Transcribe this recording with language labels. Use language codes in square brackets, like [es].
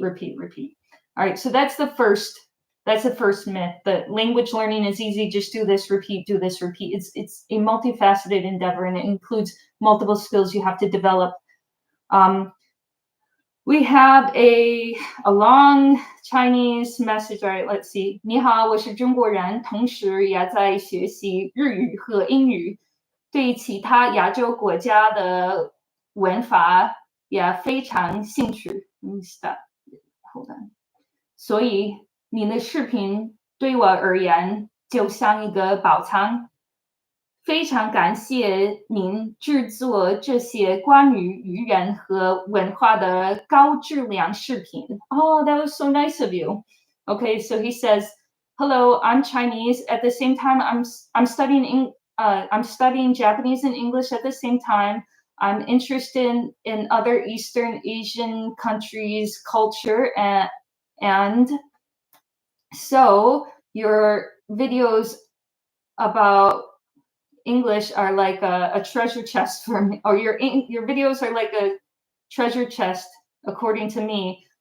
[en] All right, so that's the first myth. The language learning is easy. Just do this, repeat. It's a multifaceted endeavor, and it includes multiple skills you have to develop. We have a long Chinese message. All right, let's see. [zh] 你好，我是中国人，同时也在学习日语和英语，对其他亚洲国家的文法也非常兴趣。 [en] Hold on. [zh] 所以你的视频对我而言就像一个宝藏。非常感谢您制作这些关于语言和文化的高质量视频。 [en] Oh, that was so nice of you. Okay, so he says, "Hello, I'm Chinese. At the same time, I'm studying Japanese and English at the same time. I'm interested in other Eastern Asian countries' culture, and so your videos about English are like a treasure chest for me, or your videos are like a treasure chest, according to me.